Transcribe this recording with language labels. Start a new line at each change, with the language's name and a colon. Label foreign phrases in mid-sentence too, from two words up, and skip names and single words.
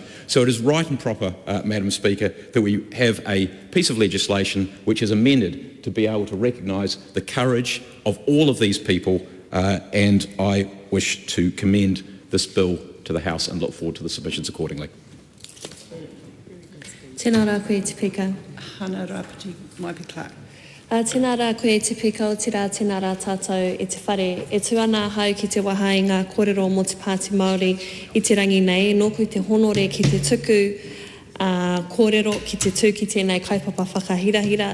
English: So it is right and proper, Madam Speaker, that we have a piece of legislation which is amended to be able to recognise the courage of all of these people, and I wish to commend this bill to the House and look forward to the submissions accordingly.
Māori: Tēnā rā koe te pika. Hana Rapati, Maipi Clark. Tēnā rā koe te pika o te rā, tēnā rā tātou e te whare. E tu ana hau ki te waha i ngā kōrero mō te Pāti Māori i te rangi nei, nōku te honore ki te tuku kōrero ki te tū ki tēnei kaipapa whakahirahira.